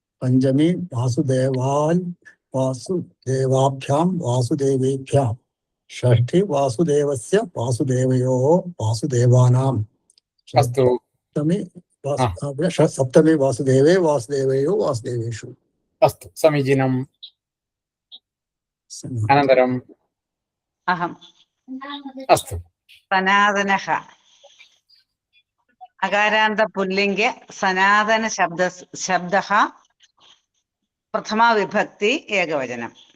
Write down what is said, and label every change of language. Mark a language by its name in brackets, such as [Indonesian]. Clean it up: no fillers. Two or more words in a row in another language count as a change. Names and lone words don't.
[Sanskrit] പഞ്ചമി വാസുദേവാഭ്യാം വാസുദേവേഭ്യാം. ഷഷ്ഠി വാസുദേവസ്യ വാസുദേവയോ വാസുദേവാനാം. अस्तु സപ്തമി വാസുദേവേ വാസുദേവയോ വാസുദേവേഷു. अस्तु समीचीनम् अनन्तरम् अहम् अस्तु सनातनः अकारान्त पुल्लिङ्गे सनातन शब्दः प्रथमा विभक्ति एकवचनं.